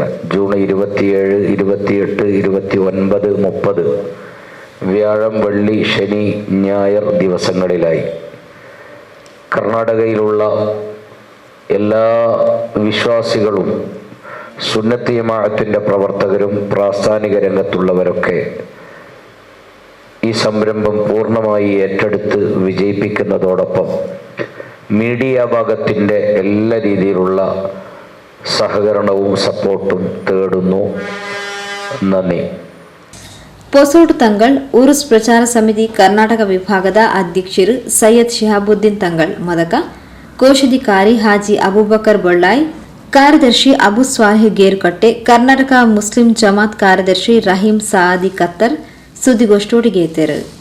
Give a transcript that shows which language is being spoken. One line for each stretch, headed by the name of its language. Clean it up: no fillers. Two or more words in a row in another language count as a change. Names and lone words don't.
Malayalam: ജൂൺ 27, 28, 29, 30 വ്യാഴം, വെള്ളി, ശനി, ഞായർ ദിവസങ്ങളിലായി കർണാടകയിലുള്ള എല്ലാ വിശ്വാസികളും സുന്നത്ത് ജമാഅത്തിൻ്റെ പ്രവർത്തകരും പ്രാസ്ഥാനിക രംഗത്തുള്ളവരൊക്കെ ഈ സംരംഭം പൂർണ്ണമായി ഏറ്റെടുത്ത് വിജയിപ്പിക്കുന്നതോടൊപ്പം മീഡിയ ഭാഗത്തിൻ്റെ എല്ലാ രീതിയിലുള്ള സഹകരണവും സപ്പോർട്ടും തേടുന്നു. നന്ദി.
Kannada: ಪೊಸೋಟ್ ತಂಗಳ್ ಉರುಸ್ ಪ್ರಚಾರ ಸಮಿತಿ ಕರ್ನಾಟಕ ವಿಭಾಗದ ಅಧ್ಯಕ್ಷರು ಸೈಯದ್ ಶಿಹಾಬುದ್ದೀನ್ ತಂಗಳ್ ಮದಕ, ಕೋಶಾಧಿಕಾರಿ ಹಾಜಿ ಅಬೂಬಕರ್ ಬೊಳ್ಳಾಯ್, ಕಾರ್ಯದರ್ಶಿ ಅಬು ಸ್ವಾಹಿಹ್ ಗೇರ್ಕಟ್ಟೆ, ಕರ್ನಾಟಕ ಮುಸ್ಲಿಂ ಜಮಾತ್ ಕಾರ್ಯದರ್ಶಿ ರಹೀಂ ಸಾದಿ ಕತ್ತರ್ ಸುದ್ದಿಗೋಷ್ಠಿಗೆ ಎತ್ತರು.